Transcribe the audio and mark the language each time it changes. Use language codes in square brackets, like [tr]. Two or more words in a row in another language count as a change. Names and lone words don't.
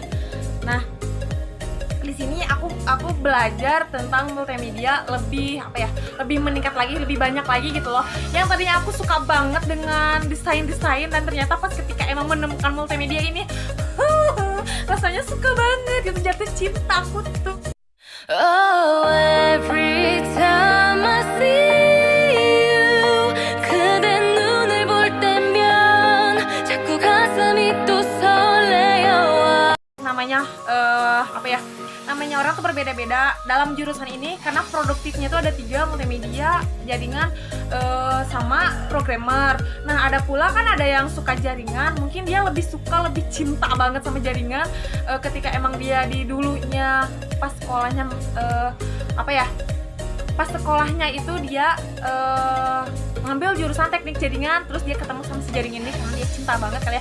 [id] Nah, di sini aku belajar tentang multimedia lebih lebih meningkat lagi, lebih banyak lagi gitu loh. Yang tadinya aku suka banget dengan desain dan ternyata pas ketika emang menemukan multimedia ini rasanya suka banget gitu, jatuh cinta aku tuh. [en] Oh, every time I see you, [ko] 그대 눈을 볼 때면 자꾸 가슴이 또 설레요. [id] Namanya namanya orang tuh berbeda-beda dalam jurusan ini karena produktifnya tuh ada 3, multimedia, jaringan, sama programmer. Nah, ada pula kan ada yang suka jaringan, mungkin dia lebih cinta banget sama jaringan ketika emang dia di dulunya pas sekolahnya pas sekolahnya itu dia ngambil jurusan teknik jaringan, terus dia ketemu sama si jaringan ini karena dia cinta banget kali ya.